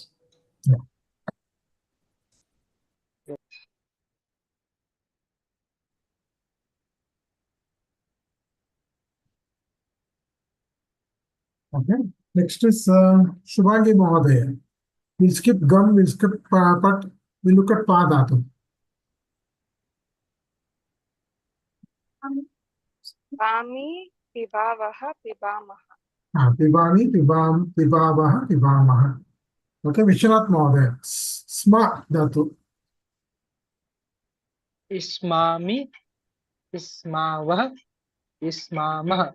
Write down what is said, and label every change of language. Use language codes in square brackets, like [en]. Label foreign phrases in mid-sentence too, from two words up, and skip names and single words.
[en] Yeah. Okay. Next is Shubhangi Mahodaya. We'll skip gum, we'll skip pat, we'll look at [sa] पा धातु. पामि, पिबावः, पिबामः. पिबामि, पिबाम, पिबावः, पिबामः. [en] Okay, Vishwanath Mahodaya. [sa] स्मृ धातु. स्मरामि, स्मरावः, स्मरामः.